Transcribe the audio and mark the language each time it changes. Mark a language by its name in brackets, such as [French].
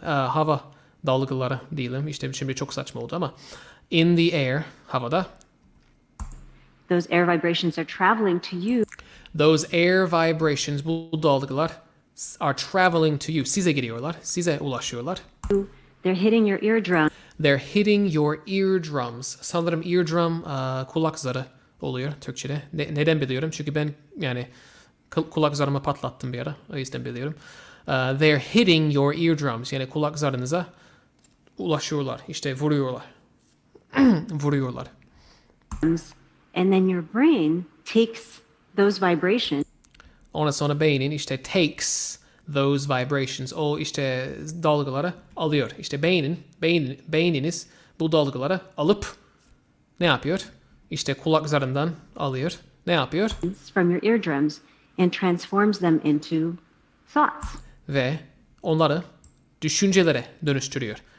[Turkish] Hava dalgaları diyelim. İşte şimdi çok saçma oldu ama [English] in the air, [Turkish] havada. [English] Those air vibrations are traveling to you. Those air vibrations, [Turkish] bu dalgalar [English] are traveling to you. [Turkish] Size gidiyorlar, size ulaşıyorlar. [English] They're hitting your eardrum. They're hitting your eardrums. [Turkish] Sanırım eardrum kulak zarı oluyor Türkçe'de. Neden biliyorum? Çünkü ben yani kulak zarımı patlattım bir ara. O yüzden biliyorum. [English] They're hitting your eardrums. [Turkish] Yani kulak zarınıza ulaşıyorlar. İşte vuruyorlar. Vuruyorlar. [English] And then your brain takes those vibrations. [Turkish] Ondan sonra beynin işte [English] takes those vibrations, [Turkish] o işte dalgaları alıyor. İşte beyniniz bu dalgaları alıp ne yapıyor? İşte kulak zarından alıyor. Ne yapıyor? [English] From your eardrums and transforms them into thoughts. [Turkish] Ve onları düşüncelere dönüştürüyor.